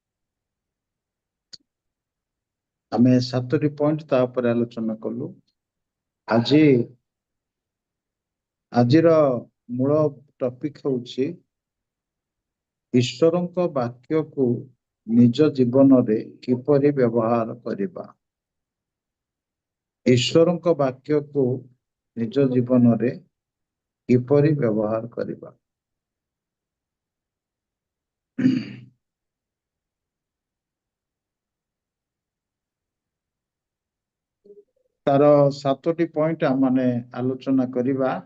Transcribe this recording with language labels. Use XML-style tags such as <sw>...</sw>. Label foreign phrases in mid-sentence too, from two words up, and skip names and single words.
<or>ଆମେ 7ଟି ପଏଣ୍ଟ ତା ପର ଆଲୋଚନା କଲୁ। ଆଜିର ମୂଳ ଟପିକ ହଉଛି ଈଶ୍ୱରଙ୍କ ବାକ୍ୟ କୁ ନିଜ ଜୀବନରେ କିପରି ବ୍ୟବହାର କରିବା। ଈଶ୍ୱରଙ୍କ ବାକ୍ୟକୁ ନିଜ ଜୀବନରେ କିପରି ବ୍ୟବହାର କରିବା। ତାର 7ଟି ପଏଣ୍ଟ ଆମେ ଆଲୋଚନା କରିବା।</or>